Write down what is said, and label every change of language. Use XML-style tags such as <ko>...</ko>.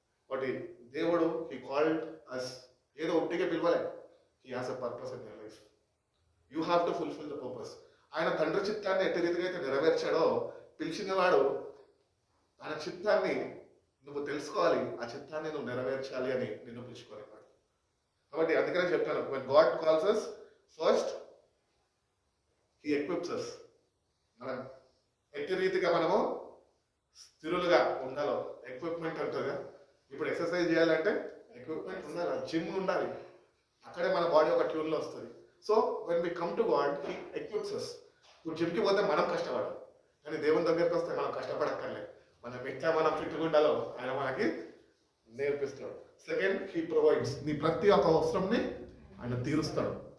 <te>ఒకటి దేవుడు</te> <en>he called us,</en> <te>ఏదో ఒట్టిగా పిలవలే.</te> <en>He has a purpose in your life. You have to fulfil the purpose.</en> <te>ఆయన తండ్రి చిత్తాన్ని ఎట్టి రీతిగా అయితే నెరవేర్చాడో, పిలిచినవాడు ఆయన చిత్తాన్ని నువ్వు తెలుసుకోవాలి, ఆ చిత్తాన్ని నువ్వు నెరవేర్చాలి అని నిన్ను పిలుచుకోలేవాడు. కాబట్టి అందుకనే చెప్తాను,</te> <en>when God calls us, first he equips us.</en> <te>మనం ఎట్టి రీతిగా మనము స్థిరులుగా ఉండాలో ఎక్విప్మెంట్ అంటారుగా. ఇప్పుడు ఎక్సర్సైజ్ చేయాలంటే ఎక్విప్మెంట్ ఉండాలి, జిమ్ ఉండాలి, అక్కడే మన బాడీ ఒక ట్యూన్లో వస్తుంది.</te> <en>So when we come to God, he equips us.</en> <te>ఇప్పుడు జిమ్కి పోతే మనం కష్టపడాలి, కానీ దేవుని దగ్గరికి వస్తే మనం కష్టపడక్కర్లేదు. మనం ఎట్లా మనం ఫిట్గా ఉండాలో ఆయన మనకి నేర్పిస్తాడు. Second,</te> <en>He provides.</en> <te>నీ ప్రతి ఒక్క అవసరంని ఆయన తీరుస్తాడు.</te>